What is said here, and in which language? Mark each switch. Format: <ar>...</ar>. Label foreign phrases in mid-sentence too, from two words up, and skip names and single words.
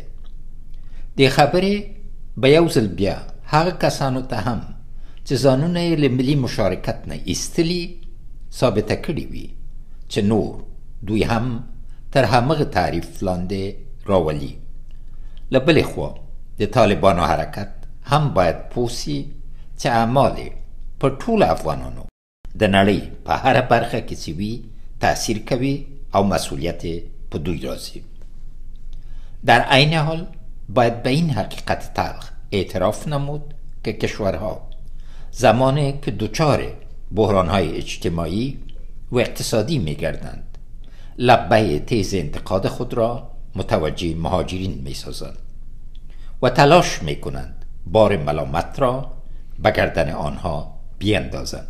<ps>دې خبرې به یو ځل بیا هغه کسانو ته هم چې ځانونه یې له ملي مشارکت نه ایستلي ثابته کړي وي چې نور دوی هم تر همغه تعریف لاندې راولي. له بلې خوا د طالبانو حرکت هم باید پوه سي چې اعمال یې په ټولو افغانانو د نړۍ په هره برخه کې چې وي تأثیر کوي او مسئولیت یې په دوی راځي.</ps> <fa>در عین حال باید به این حقیقت تلخ اعتراف نمود که کشورها زمانی که دچار بحران‌های اجتماعی و اقتصادی می‌گردند لبه تیز انتقاد خود را متوجه مهاجرین می‌سازند و تلاش می‌کنند بار ملامت را به گردن آنها بیندازند.</fa>